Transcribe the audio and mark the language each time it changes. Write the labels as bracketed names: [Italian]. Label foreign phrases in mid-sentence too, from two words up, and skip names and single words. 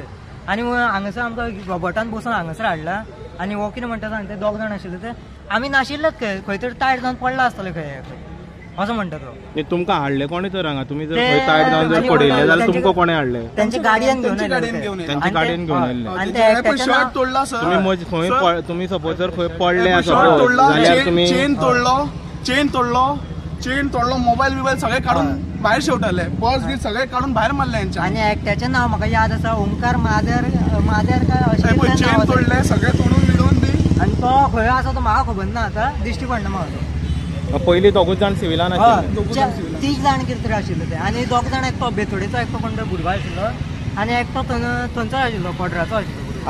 [Konkani] आनी हांगासर आमकां रोबोटान बसून हांगासर हाडला, आनी हो कितें म्हणटा सांग ते 2 जाण आशिल्ले ते आमी नाशिल्लेच खंय तरी टायट जावन पडला आसतले खंय असं म्हणटा तो। तुमकां हाडले कोणी तर हांगा? तुमी जर खंय टायट जावन जर पडिल्ले जाल्यार तुमकां कोणे हाडले? त्यांची गाडयेन घेवन त्यांची गाडयेन घेवन आयले। आनी ते शर्ट तोडला सर। तुम्ही तुमी सपोज जर खंय पडले जाल्यार तुमी चेन तोडलो, मोबाईल सगळे काढून बाहेर शेवटाले, पर्स बी सगळे काढून बाहेर मारले यांच्या। आणि एकट्याचें नाव म्हाका याद आसा, ओमकार मादेर काय अशें चेन तोडले सगळे तोडून बिडून बी, आनी तो खंय आसा तो म्हाका खबर ना, आतां दिश्टी पडना म्हाका। पयलीं 2 जाण सिव्हिलान आशिल्ले, 30 जाण कितें तरी आशिल्ले ते, आनी 2 जाण एकटो बेतोडेचो एकटो कोण तरी भुरगो आशिल्लो, आनी एकटो थंयचो आशिल्लो कोडराचो आशिल्लो।